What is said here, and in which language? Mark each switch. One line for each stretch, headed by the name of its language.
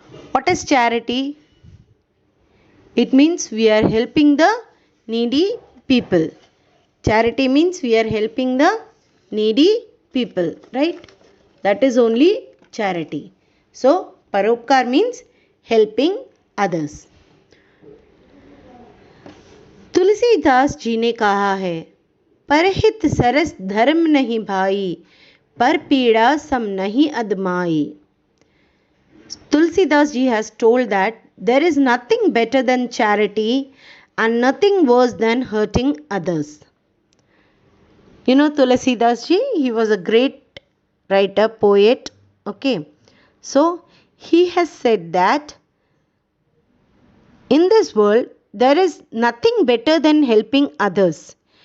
English: What is charity? It means we are helping the needy people. Charity means we are helping the needy people, right? That is only charity. So, Paropkar means helping others.
Hindi: Tulsidas ji ने कहा है, परहित सरस धर्म नहीं भाई, पर पीड़ा सम नहीं अदमाई.
English: Tulsidas ji has told that there is nothing better than charity and nothing worse than hurting others. You know Tulsidas ji, he was a great writer, poet. Okay. So, he has said that in this world, there is nothing better than helping others.